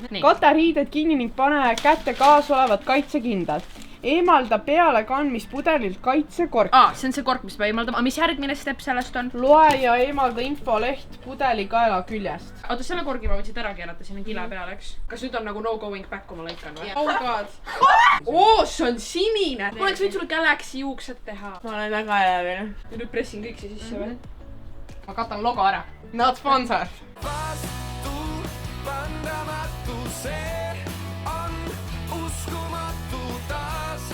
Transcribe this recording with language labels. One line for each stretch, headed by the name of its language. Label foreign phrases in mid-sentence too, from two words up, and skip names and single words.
Estonian: Kata riided kinni ning pane kätte kaasolevad kaitsekindad. Eemalda peale kandmispudelilt kaitsekork. See on see kork, mis peab eemaldama. Mis järgmine step sellest on? Loe ja eemalda infoleht pudeli kaela küljest. Oota, selle korgi ma võtsin ära keerata, siin on kile peal, eks? Kas nüüd on nagu
English: no going back,
Estonian: kui ma lõikan või?
English: Oh god!
Estonian: See on sinine! Ma oleks võinud sulle Galaxy juuksed teha. Ma olen väga elevil. Ja nüüd pressin kõik see sisse või? Ma katan logo ära.
English: Not sponsor.
Estonian: Vastu pandamatu see on uskumatu taas.